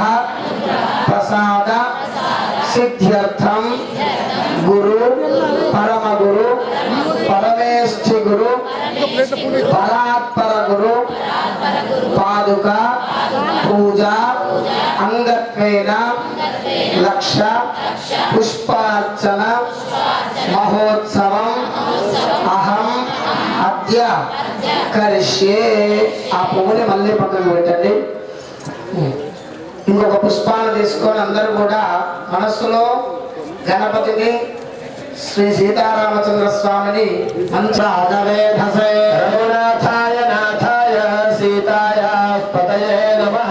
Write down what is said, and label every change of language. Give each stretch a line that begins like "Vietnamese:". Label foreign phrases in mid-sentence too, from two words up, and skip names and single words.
Sanskrit: प्रसाद सिद्ध्यर्थम गुरु परम गुरु परमेष्ठि गुरु परात्पर गुरु पादुका पूजा अंगत्वेन लक्ष पुष्पार्चन महोत्सवम अहम अद्य करिष्ये.
Telugu: ఆ పువ్వుని మళ్ళీ పక్కకు పెట్టండి. ఇంకొక పుష్పాన్ని తీసుకొని అందరూ కూడా మనస్సులో గణపతిని శ్రీ సీతారామచంద్ర స్వామిని
Sanskrit: మంత్రాదవేధసే రఘునాథాయ నాథాయ సీతాయ పతయే నమః.